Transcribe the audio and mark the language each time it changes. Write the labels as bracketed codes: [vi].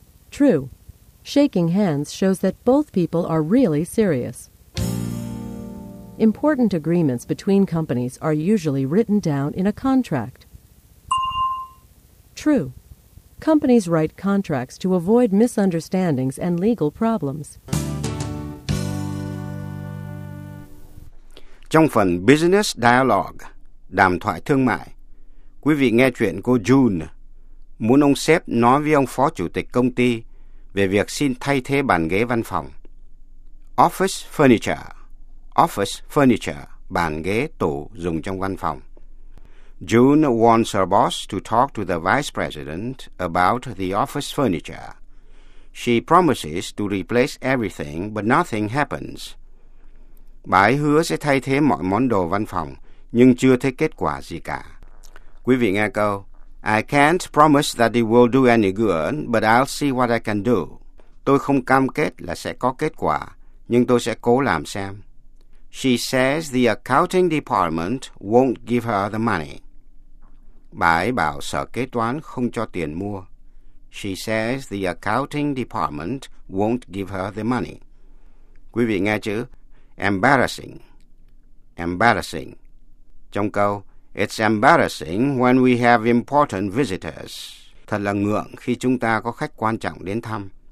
[en] True. Shaking hands shows that both people are really serious. Important agreements between companies are usually written down in a contract. True. Companies write contracts to avoid misunderstandings and legal problems. [vi] Trong phần Business Dialogue, đàm thoại thương mại, quý vị nghe chuyện cô June muốn ông sếp nói với ông phó chủ tịch công ty về việc xin thay thế bàn ghế văn phòng. [en] Office furniture. Office furniture, [vi] bàn ghế tủ dùng trong văn phòng. [en] June wants her boss to talk to the vice president about the office furniture. She promises to replace everything, but nothing happens. [vi] Bà ấy hứa sẽ thay thế mọi món đồ văn phòng, nhưng chưa thấy kết quả gì cả. Quý vị nghe câu, [en] I can't promise that it will do any good, but I'll see what I can do. [vi] Tôi không cam kết là sẽ có kết quả, nhưng tôi sẽ cố làm xem. [en] She says the accounting department won't give her the money. [vi] Bà ấy bảo sở kế toán không cho tiền mua. [en] She says the accounting department won't give her the money. [vi] Quý vị nghe chữ embarrassing. [en] Embarrassing. [vi] Trong câu, [en] it's embarrassing when we have important visitors. [vi] Thật là ngượng khi chúng ta có khách quan trọng đến thăm.